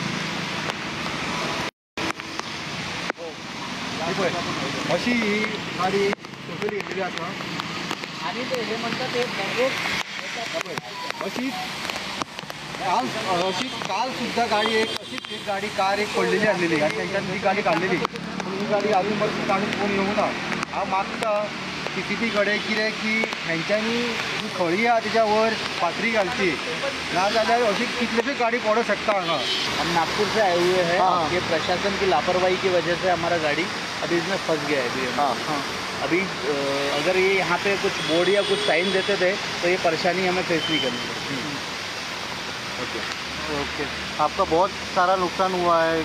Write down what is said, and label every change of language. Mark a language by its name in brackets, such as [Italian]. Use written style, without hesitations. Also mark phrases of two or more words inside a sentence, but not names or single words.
[Konkani] अशी ही गाडी सकयल येयलेली आसा आनी ते हे म्हणटा ते अशीच काल सुद्धा गाडी अशीच एक गाडी कार एक पडलेली आसलेली आनी तेंच्यांनी ती गाडी काडलेली, पूण ही गाडी अजून पर्यंत काडून कोण येवंक ना। हांव मागता CCTV कडेन कितें की हेंच्यांनी जी खळी आहा तेच्या वयर फातरी घालची, नाजाल्यार अशी कितलेशे गाडी पडूंक शकता हांगा। [Hindi] हम नागपुर से आए हुए हैं। ये प्रशासन की लापरवाही की वजह से हमारा गाड़ी अभी इसमें फंस गया है अभी। अभी अगर ये यहाँ पे कुछ बोर्ड या कुछ साइन देते थे तो ये परेशानी हमें फेस नहीं करनी पड़ती। ओके, आपका बहुत सारा नुकसान हुआ है?